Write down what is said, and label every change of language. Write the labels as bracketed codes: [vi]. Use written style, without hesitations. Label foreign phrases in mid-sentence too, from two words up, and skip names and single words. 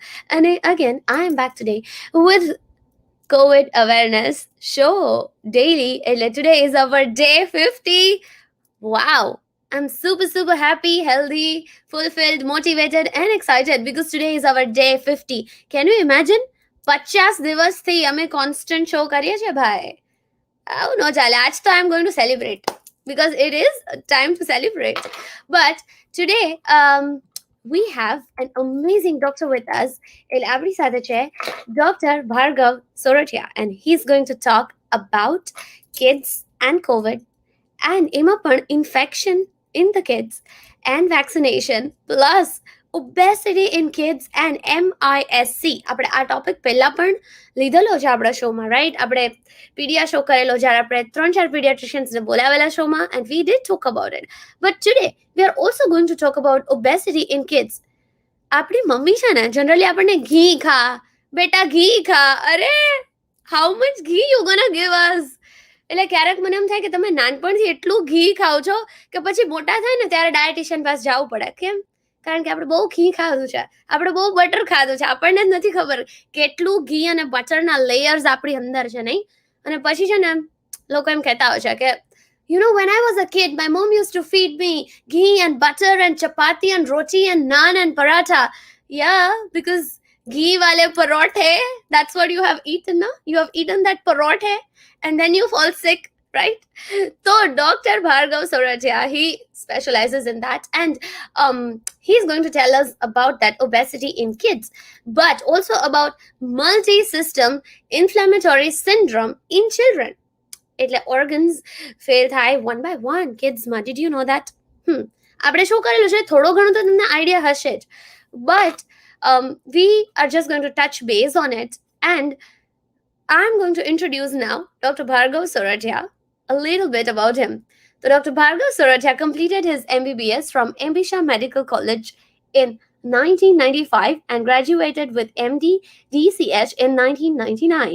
[en] And again, I am back today with COVID awareness show daily. And today is our day 50. Wow. I'm super happy, healthy, fulfilled, motivated, and excited because today is our day 50. Can you imagine? 50 [gu] દિવસથી અમે [en] constant show [gu] કરીએ છીએ ભાઈ. [en] Oh no, Jale. I'm going to celebrate because it is time to celebrate. But today, we have an amazing doctor with us, Dr. Bhargav Sorathiya, and he's going to talk about kids and COVID and infection in the kids and vaccination plus obesity in kids and MISC. [gu] આપણે આ ટોપિક પહેલા પણ લીધેલો છે આપણા શોમાં, રાઈટ? આપણે પીડિયા શો કરેલો જ્યારે આપણે 3-4 pediatriciansને બોલાવેલા શોમાં, [en] and we did talk about it. But today we are also going to talk about obesity in kids. [gu] આપણી મમ્મી છે ને જનરલી આપણને ઘી ખા, બેટા ઘી ખા. [en] અરે how much ghee you gonna give us? [gu] એટલે ક્યારેક મને એમ થાય કે તમે નાનપણથી એટલું ઘી ખાઓ છો કે પછી મોટા થાય ને ત્યારે ડાયટિશિયન પાસે જવું પડે. કેમ? કારણ કે આપણે બહુ ઘી ખાધું છે, આપણે બહુ બટર ખાધું છે, આપણને જ નથી ખબર કેટલું ઘી અને બટરના લેયર્સ આપણી અંદર છે, નહીં? અને પછી છે ને લોકો એમ કહેતા હોય છે કે [en] when I was a kid, my mom used to feed me ghee and butter and chapati and roti and naan and paratha. Yeah, because [hi] घी वाले परोठे, [en] that's what you have eaten, no? You have eaten that parothe and then you fall sick, right? So Dr. Bhargav Sorathiya, he specializes in that, and he's going to tell us about that obesity in kids, but also about multisystem inflammatory syndrome in children. એટલે organs fail થાય one by one kidsમાં. Did you know that? [gu] આપણે શું કરેલું છે થોડો ઘણો તો તમને આઈડિયા હશે જ, [en] but we are just going to touch base on it, and I'm going to introduce now Dr. Bhargav Sorathiya, a little bit about him. So Dr. Bhargav Sorathiya completed his MBBS from Ambisha Medical College in 1995 and graduated with MD DCH in 1999.